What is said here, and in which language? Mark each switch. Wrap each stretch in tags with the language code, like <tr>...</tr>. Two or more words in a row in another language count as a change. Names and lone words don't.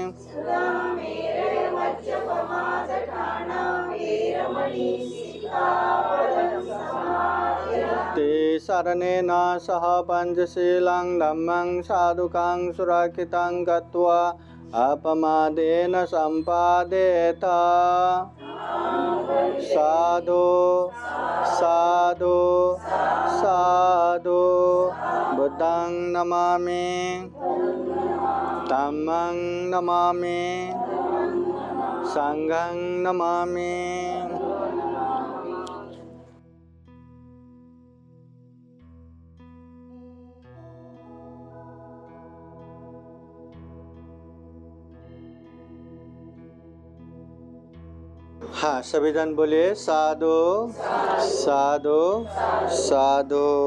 <pi>तिसरणेन सह पंचशीलं धम्मं साधुकं सुरक्षितं कृत्वा अपमादेन सम्पादेत साधु साधु साधु बुद्धं नमामि धम्मं नमामि संघं नमामि।</pi> <hi>हाँ, सभी जन बोलिए</hi> <pi>साधु साधु साधु।</pi>